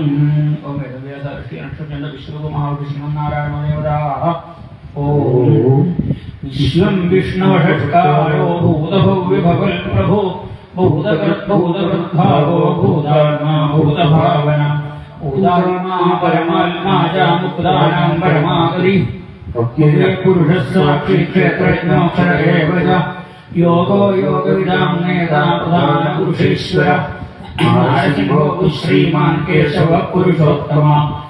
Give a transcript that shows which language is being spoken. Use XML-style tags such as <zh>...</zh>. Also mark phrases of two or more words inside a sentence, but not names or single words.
<sa>ഓം വേദവേദ വിശ്വനാരായണദേവതാ. ഓം വിശ്വം വിഷ്ണുഷഷ്കാരോ ഭൂതഭവ്യഭവൽ പ്രഭോ ഭൂതകൃദ്ഭാവോ ഭൂതാത്മാ ഭൂതഭാവന उदात्मा परमात्मा च मुक्तानां परमागति पुरुषः साक्षी क्षेत्रज्ञोऽक्षर एव च योगो योगविदां नेता प्रधानपुरुषेश्वर नारसिंहो श्रीमान् केशवः पुरुषोत्तमा</sa>